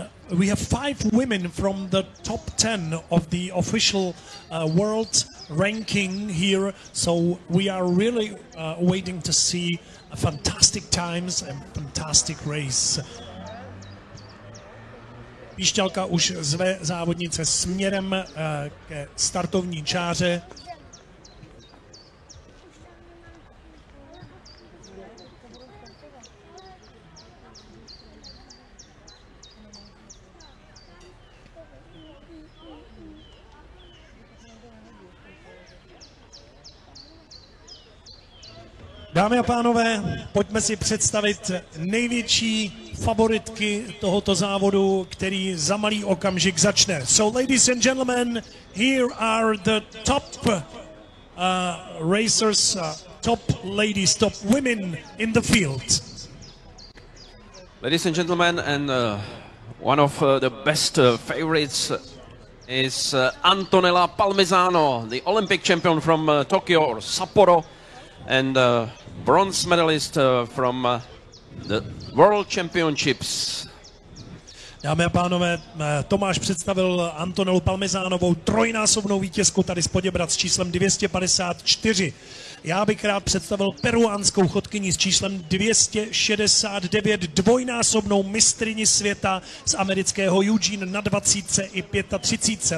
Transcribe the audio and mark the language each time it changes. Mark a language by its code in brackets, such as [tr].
[en] We have 5 women from the top 10 of the official world ranking here, so we are really waiting to see fantastic times and fantastic race. [cs] Píšťalka už zve závodnice směrem ke startovní čáře. Dámy a pánové, pojďme si představit největší favoritky tohoto závodu, který za malý okamžik začne. [en] So ladies and gentlemen, here are the top racers, top ladies, top women in the field. Ladies and gentlemen, and one of the best favorites is Antonella Palmisano, the Olympic champion from Tokyo or Sapporo, and bronze medalist from the World Championships. [cs] Dámy a pánové, Tomáš představil Antonelu Palmisánovou, trojnásobnou vítězku tady z Poděbrad s číslem 254. Já bych rád představil peruánskou chodkyni s číslem 269, dvojnásobnou mistryni světa z amerického Eugene na 20 i 35.